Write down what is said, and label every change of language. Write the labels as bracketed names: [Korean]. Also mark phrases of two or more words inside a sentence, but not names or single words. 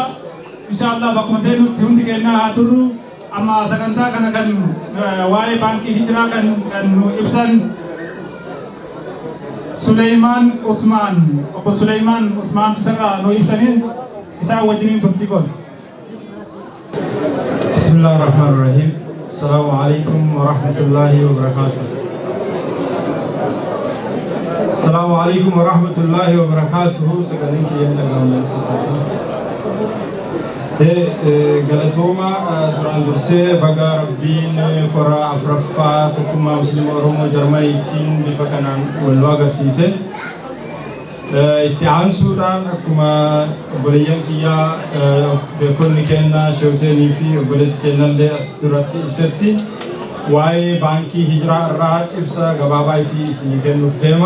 [Oromo] Inshaallah bakkuma ta'e nutti hundi kennaa haa turru. Amma sagantaa kana kan waa'ee baankii hijiraa kan nu ibsan Sulaiman Usman obbo Sulaiman Usman sarara nu ibsaniin isaa wajjiniin turtii goon. [Arabic] بسم الله الرحمن الرحيم. السلام عليكم ورحمة الله وبركاته. السلام عليكم ورحمة الله وبركاته. [Oromo] Sagaleen kiyyan dhaga'amanii. Galatooma duraan dursee baga Rabbiin kora afuraffaa tokkummaa Musliima Oromoo Jarmaniitiin bifa kanaan wal agarsiise. Itti aansuudhaan akkuma obboleeyyan kiyyaa beekonni kennaa Sheekh Huseenii fi obboleessi kennallee as duratti ibsetti waa'ee baankii hijiraa irraa ibsa gabaabaa isinii kennuuf deema.